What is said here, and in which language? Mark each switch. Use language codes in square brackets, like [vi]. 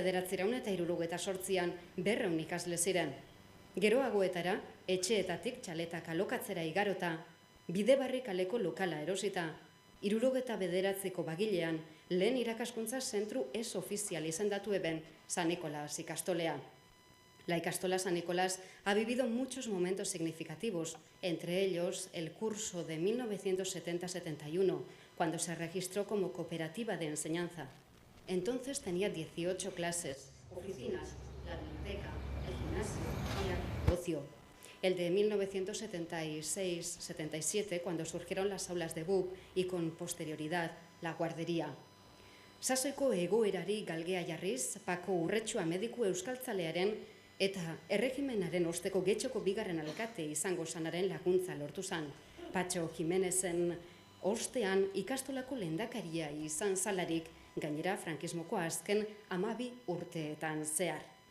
[eu] 1978an 200 ikasle ziren. Geroagoetara, etxeetatik txaletak alokatzera igarota, Bidebarri kaleko lokala erosita, 79ko bagilean, lehen irakaskuntza zentru ez ofizial izendatu eben San Nicolás ikastolea. [es] La ikastola San Nicolás ha vivido muchos momentos significativos, entre ellos el curso de 1970-71, cuando se registró como cooperativa de enseñanza. Entonces tenía 18 clases, oficinas, la biblioteca, el gimnasio y el negocio. El de 1976-77, cuando surgieron las aulas de BUP y con posterioridad la guardería. [eu] Sasoiko egoerari galgea jarriz, Pako Urretxua mediku euskaltzalearen eta erregimenaren osteko Getxoko bigarren alkate izango sanaren laguntza lortu zan. Patxo Jimenezen ostean ikastolako lehendakaria izan zalarik, gainera frankismoko azken 12 urteetan zehar.